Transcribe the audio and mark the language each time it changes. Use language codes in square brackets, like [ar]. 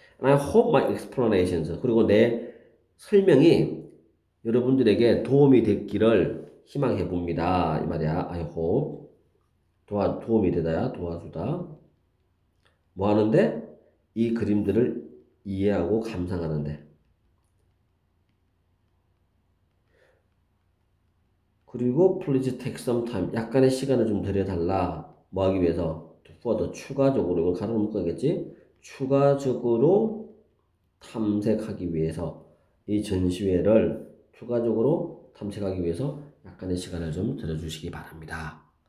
[en] And I hope my explanations, [ko] 그리고 내 설명이 여러분들에게 도움이 됐기를 희망해 봅니다. 이 말이야. [en] I hope. [ko] 도움이 되다야. 도와주다. 뭐 하는데? 이 그림들을 이해하고 감상하는데. 그리고 [en] please take some time. [ko] 약간의 시간을 좀 들여달라. 뭐 하기 위해서? further. 추가적으로. 이걸 가로 묶어야겠지? 추가적으로 탐색하기 위해서. 이 전시회를 추가적으로 탐색하기 위해서 약간의 시간을 좀 들여주시기 바랍니다.